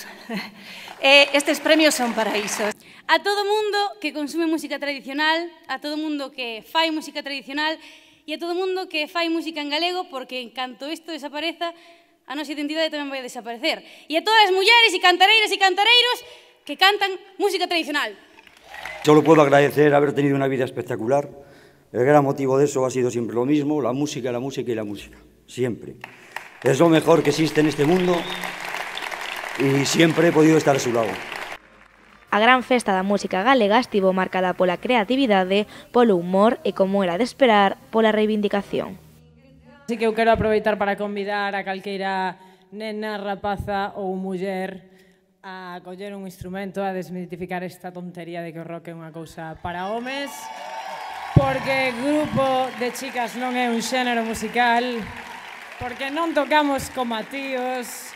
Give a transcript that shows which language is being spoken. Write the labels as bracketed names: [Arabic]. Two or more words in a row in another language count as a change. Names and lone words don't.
[Galician] Estes premios son para iso. A todo mundo que consume música tradicional, a todo mundo que fai música tradicional e a todo mundo que fai música en galego, porque en canto isto desapareza, a nosa identidade tamén vai desaparecer. E a todas as mulleres e cantareiras e cantareiros que cantan música tradicional. [Spanish] Solo puedo agradecer haber tenido una vida espectacular. El gran motivo de eso ha sido siempre lo mismo, la música, la música y la música. Siempre. Es lo mejor que existe en este mundo y siempre he podido estar a su lado. [Galician] A gran festa da música galega estivo marcada pola creatividade, polo humor e, como era de esperar, pola reivindicación. Así que eu quero aproveitar para convidar a calqueira nena, rapaza ou muller a coller un instrumento, a desmitificar esta tontería de que o rock é unha cousa para homes, porque grupo de chicas non é un xénero musical, porque non tocamos como tíos,